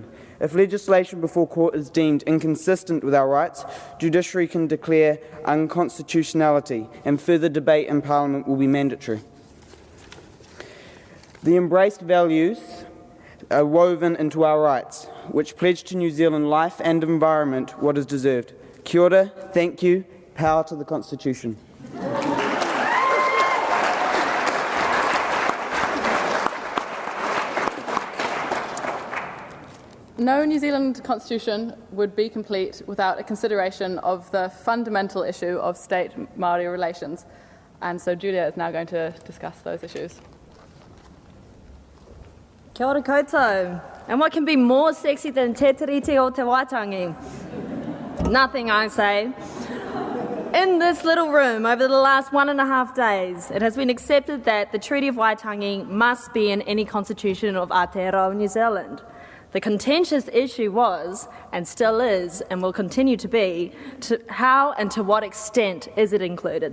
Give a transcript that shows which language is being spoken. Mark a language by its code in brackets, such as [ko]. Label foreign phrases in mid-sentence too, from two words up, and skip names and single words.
[en] If legislation before court is deemed inconsistent with our rights, judiciary can declare unconstitutionality and further debate in Parliament will be mandatory. The embraced values are woven into our rights, which pledge to New Zealand life and environment what is deserved. [mi] Kia ora, [en] thank you, power to the Constitution. No New Zealand constitution would be complete without a consideration of the fundamental issue of state-Māori relations. And so Julia is now going to discuss those issues. [mi] Kia ora koutou. [en] And what can be more sexy than [mi] te tiriti o te waitangi? [en] Nothing, I say. In this little room, over the last 1.5 days, it has been accepted that the Treaty of Waitangi must be in any constitution of Aotearoa, New Zealand. The contentious issue was, and still is, and will continue to be, how and to what extent is it included.